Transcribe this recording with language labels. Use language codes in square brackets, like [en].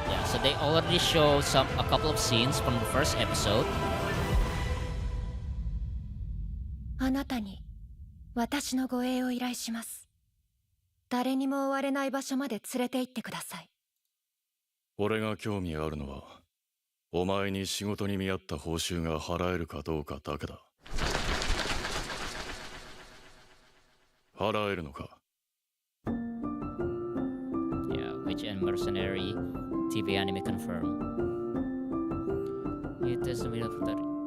[en] So they already show a couple of scenes from the first episode. [ja] あなたに私の護衛を依頼します。誰にも追われない場所まで連れて行ってください。俺が興味あるのは、お前に仕事に見合った報酬が払えるかどうかだけだ。払えるのか? [en] Yeah, Witch and Mercenary TV anime confirmed. It is a video of Buttery.